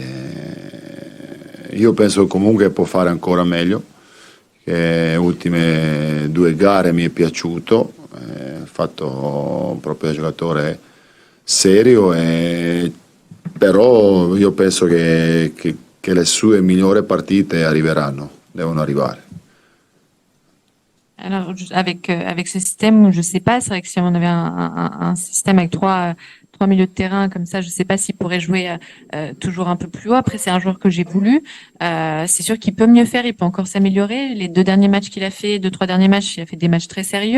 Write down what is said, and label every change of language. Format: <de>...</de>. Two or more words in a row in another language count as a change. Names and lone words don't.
<it>Io penso che comunque può fare ancora meglio, che le ultime 2 gare mi è piaciuto, ha fatto proprio giocatore serio, però io penso che le sue migliori partite devono arrivare.</it> <fr>Alors, avec ce système, je sais pas, c'est vrai que si on avait un système avec trois milieux de terrain comme ça, je sais pas s'il pourrait jouer toujours un peu plus haut. Après, c'est un joueur que j'ai voulu. C'est sûr qu'il peut mieux faire, il peut encore s'améliorer. Les 2 derniers matchs qu'il a fait, 2-3 derniers matchs, il a fait des matchs très sérieux.</fr>